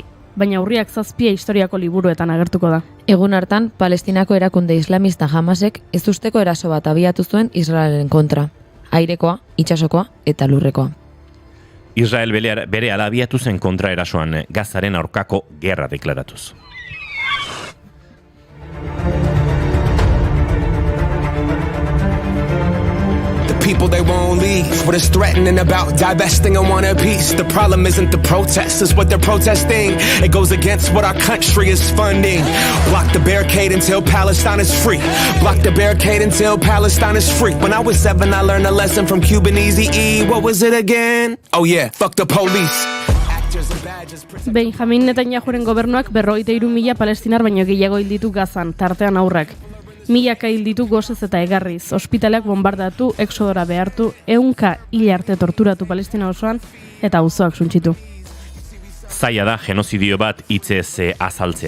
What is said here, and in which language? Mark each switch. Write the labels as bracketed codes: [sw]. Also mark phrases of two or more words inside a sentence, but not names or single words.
[eu] Baina urriak 7 historiako liburuetan agertuko da. Egun hartan, Palestinako erakunde islamista Hamasek ez usteko eraso bat abiatu zuen Israelen kontra. Airekoa, itsasokoa eta lurrekoa. Israel berehala abiatu zen kontra erasoan Gazaren aurkako gerra deklaratuz. [en] People they won't leave. What is threatening about divesting and want a piece? The problem isn't the protest, it's what they're protesting. It goes against what our country is funding. Block the barricade until Palestine is free. Block the barricade until Palestine is free. When I was 7, I learned a lesson from Cuban Eazy-E. What was it again? Oh yeah, fuck the police. [eu] Benjamin Netanyahuren gobernuak 53.000 palestinar baino gehiago hil ditu Gazan, tartean haurrak. Milaka hil ditu gosez eta egarriz, ospitaleak bombardatu, exodora behartu, 100 hil arte torturatu Palestina osoan eta auzoak suntsitu. Zaila da genozidio bat hitzez azaltzea.